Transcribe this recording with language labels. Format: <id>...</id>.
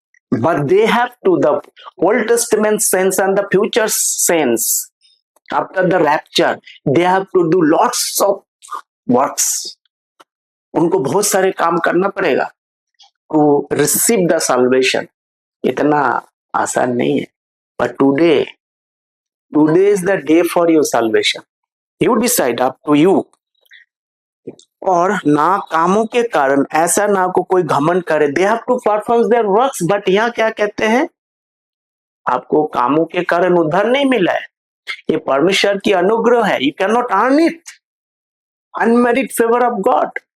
<en>But they have to, the Old Testament saints and the future saints, after the rapture, they have to do lots of works.</en> <hi>उनको बहुत सारे काम करना पड़ेगा</hi> <en>to receive the salvation.</en> <hi>इतना आसान नहीं है।</hi> <en>But today is the day for your salvation. You decide, up to you.</en> <hi>और ना कामों के कारण ऐसा ना को कोई घमंड करे,</hi> <en>they have to perform their works, but</en> <hi>यहाँ क्या कहते हैं? आपको कामों के कारण उद्धार नहीं मिला है, ये परमेश्वर की अनुग्रह है।</hi> <en>You can not earn it, unmerited favour of God.</en>